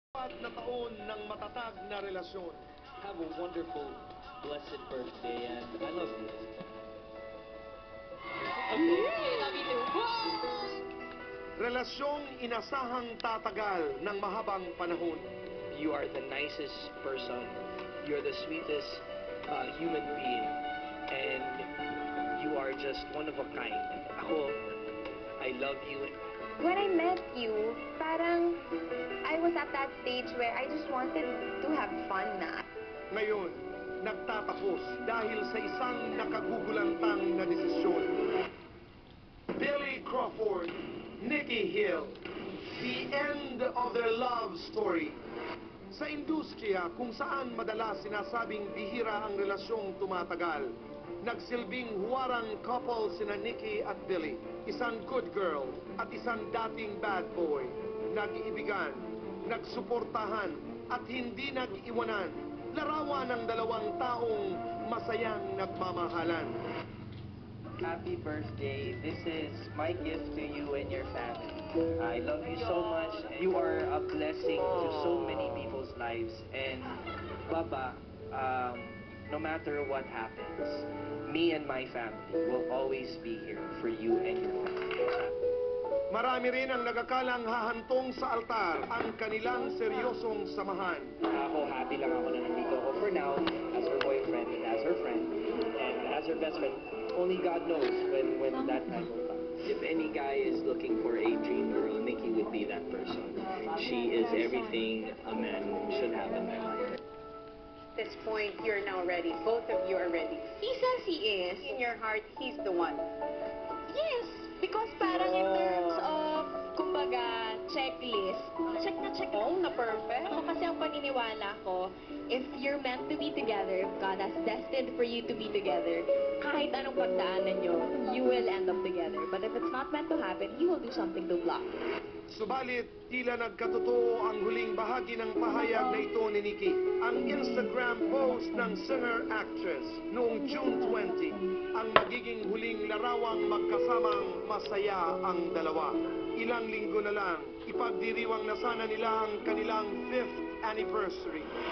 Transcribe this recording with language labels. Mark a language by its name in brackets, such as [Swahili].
[Filipino] Apat na taon ng matatag na relasyon. [English] Have a wonderful, blessed birthday, and I love you. Okay. Love you too. [Filipino] Relasyong inasahang tatagal ng mahabang panahon. [English] You are the nicest person. You're the sweetest human being. And you are just one of a kind. Ako, I love you. When I met you, parang I was at that stage where I just wanted to have fun na. [Filipino] Ngayon, nagtatapos dahil sa isang nakagugulantang na desisyon. [English] Billy Crawford, Nikki Hill, the end of their love story. [Filipino] Sa industriya kung saan madalas sinasabing bihira ang relasyong tumatagal, nagsilbing huwarang couple sina Nikki at Billy, isang good girl at isang dating bad boy, nag-iibigan, nagsuportahan at hindi nag-iwanan, larawan ng dalawang taong masayang nagmamahalan. [English] Happy birthday. This is my gift to you and your family. I love you so much. You are a blessing to so many people's lives. And Baba, no matter what happens, me and my family will always be here for you and your family. [Filipino] Marami rin ang nagakalang hahantong sa altar ang kanilang seryosong samahan. [English] Ako, happy [Filipino] lang ako na nandito ako [English] for now as her boyfriend and as her friend and as her best friend. Only God knows when that time will come. If any guy is looking for a dream girl, Nikki would be that person. She is everything a man should have in their life. At this point, you're now ready. Both of you are ready. He says he is. In your heart, he's the one. Yes, because parang in terms of, kumbaga, checklist, check [Filipino] Na perfect. Ako kasi ang paniniwala ko, [English] if you're meant to be together, if God has destined for you to be together, [Filipino] kahit anong pagdaanan nyo, [English] you will end up together. But if it's not meant to happen, He will do something to block. [Filipino] Subalit, tila nagkatotoo ang huling bahagi ng pahayag na ito ni Nikki. Ang Instagram post ng singer-actress noong June 20, ang magiging huling larawang magkasamang masaya ang dalawa. Ilang linggo na lang, ipagdiriwang na sana nila ang kanilang 5th anniversary.